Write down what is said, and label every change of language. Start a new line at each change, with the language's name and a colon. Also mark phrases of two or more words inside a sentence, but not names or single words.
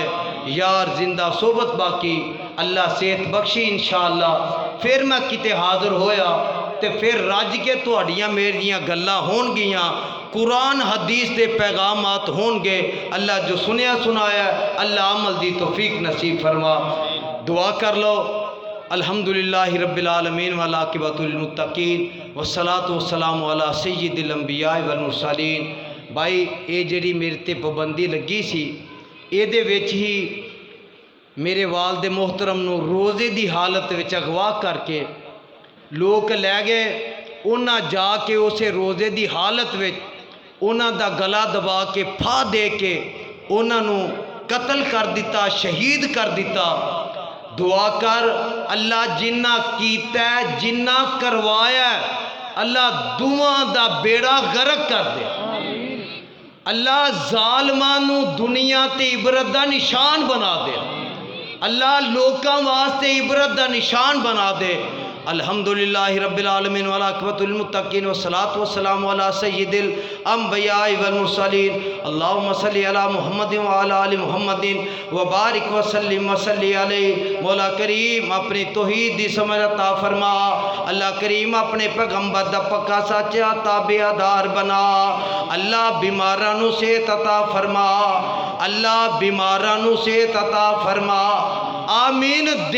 Punjabi: یار زندہ صحبت باقی اللہ صحت بخشی ان شاء اللہ. فیر میں کتے حاضر ہویا تے فیر رج کے تہاڈیاں میریاں گلاں ہونگیاں، قرآن حدیث دے پیغامات ہونگے. اللہ جو سنیا سنایا اللہ عمل دی توفیق نصیب فرما. دعا کر لو.
Arabic: الحمد لله رب العالمين والعاقبة للمتقين والصلاة والسلام على سيد الأنبياء والمرسلين.
Punjabi: بھائی ایہ جیہڑی میرے تے پابندی لگی سی، ایہدے وچ ہی میرے والد محترم نوں روزے دی حالت وچ اغوا کر کے لوک لے گئے. اوہناں جا کے اوسے روزے دی حالت وچ اوہناں دا گلا دبا کے پھاہ دے کے اوہناں نوں قتل کر دتا، شہید کر دتا. دعا کر اللہ جنہاں کیتا جنہاں کروایا اللہ دعاواں دا بیڑا غرق کر دے. اللہ ظالماں نوں دنیا تے عبرت دا نشان بنا دے. اللہ لوکاں واسطے عبرت دا نشان بنا دے.
Arabic: الحمد لله رب العالمين والعاقبة للمتقين والصلاة والسلام على سيد الأنبياء والمرسلين. اللهم صل على محمد وعلى آل محمد وبارك وسلم وصل عليه.
Punjabi: مولا کریم اپنی توحید دی سمجھ عطا فرما۔ اللہ کریم اپنے پیغمبر دا پکا سچا تابعدار بنا. اللہ بیماراں نوں صحت عطا فرما. اللہ بیماراں نوں صحت عطا فرما. आमीन।